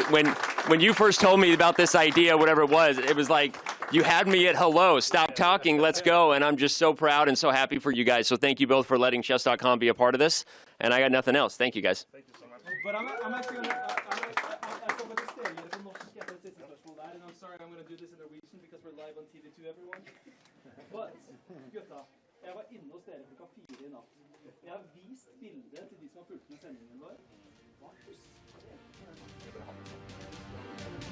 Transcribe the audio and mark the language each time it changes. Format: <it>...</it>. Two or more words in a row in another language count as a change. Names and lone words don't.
<en>When you first told me about this idea, whatever it was like you had me at hello, stop talking, let's go. And I'm just so proud and so happy for you guys. So thank you both for letting chess.com be a part of this. And I got nothing else. Thank you guys. But I'm actually going to stay here for</en> <no>norsk etter et siste spørsmål der,</no> <en>and I'm sorry I'm going to do this in Norwegian because we're live on TV to everyone. But,</en> <no>gutta, jeg var inne hos dere klokka 4 i natt. Jeg har vist bildet til de som har fulgt med sendingen vår. Hva husker dere?</no>